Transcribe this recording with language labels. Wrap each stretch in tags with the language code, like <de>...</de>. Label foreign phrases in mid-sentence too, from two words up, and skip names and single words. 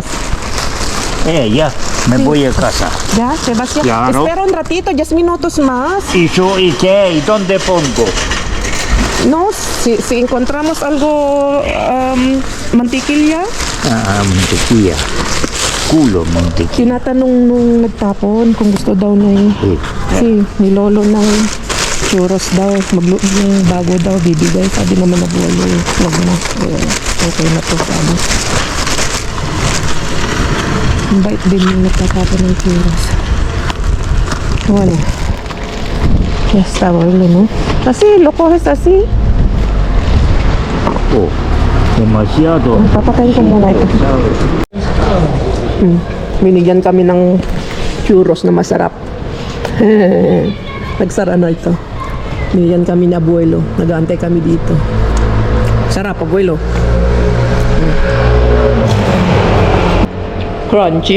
<es>ya, me voy a casa. Ya, Sebastián. Claro. Espera un ratito, 10 minutos más. ¿Y yo y qué? ¿Y dónde pongo? No, si encontramos algo, mantikilya, Mantequilla. Culo, mantequilla.</es> <tl>tinatanong nung nagtapon kung gusto daw na si ni lolo ng churros daw, yung bago daw bibigay, sabi naman na buwalo, wag na, okay na to, sabi. Ang bait din yung nagtatapon ng churros. Wala.</tl> <es>Ya está, bueno, ¿no? Así, lo coges así. Oh, demasiado.</es> <tl>Papatayin ko muna ito. Binigyan kami ng churros na masarap. Nagsara na ito. Binigyan kami ni abuelo. Nag-aantay kami dito. Sarap, abuelo. Crunchy.</tl>